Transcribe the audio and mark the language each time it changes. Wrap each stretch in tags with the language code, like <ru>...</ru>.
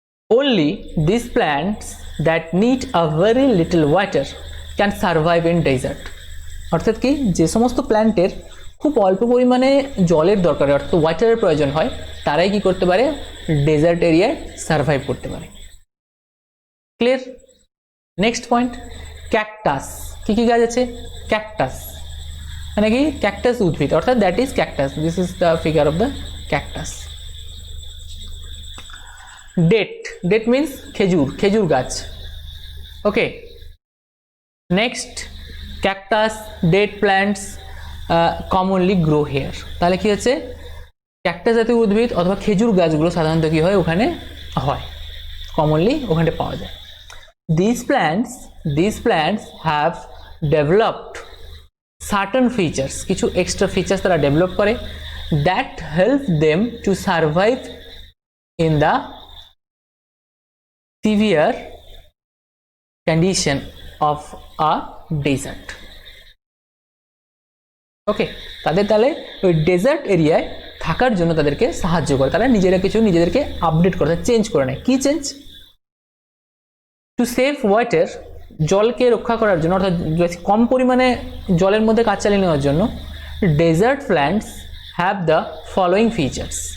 <en>Only these plants that need a very little water can survive in desert.</en> <bn>অর্থাৎ কি, যে সমস্ত প্ল্যান্টের খুব অল্প পরিমাণে জলের দরকার হয়, অর্থাৎ ওয়াটারের প্রয়োজন হয়, তারাই কি করতে পারে, ডেজার্ট এরিয়ায় সার্ভাইভ করতে পারে। ক্লিয়ার? Next point, cactus. কি কি গাছ আছে? ক্যাকটাস মানে কি, ক্যাকটাস উদ্ভিদ, অর্থাৎ</bn> <en>That is cactus. This is the figure of the cactus. Date, date means</en> <bn>খেজুর, খেজুর গাছ।</bn> <en>Okay, next, cactus, date plants commonly grow here.</en> <bn>তাহলে কি হচ্ছে, ক্যাকটাস জাতীয় উদ্ভিদ অথবা খেজুর গাছগুলো সাধারণত কি হয়, ওখানে হয়, কমনলি ওখানে পাওয়া যায়।</bn> <en>These plants have developed certain features,</en> <bn>কিছু এক্সট্রা ফিচার্স তারা ডেভেলপ করে,</bn> <en>that help them to survive in the severe condition of a desert.</en> <bn>ওকে, তাদের তাহলে ওই ডেজার্ট এরিয়ায় থাকার জন্য তাদেরকে সাহায্য করে, তারা নিজেরা কিছু নিজেদেরকে আপডেট করে, চেঞ্জ করে নেয়। কি চেঞ্জ?</bn> <en>to save water,</en> <bn>জলকে রক্ষা করার জন্য, অর্থাৎ কম পরিমাণে জলের মধ্যে কাজ চালিয়ে নেওয়ার জন্য,</bn> <en>Desert plants have the following features.</en>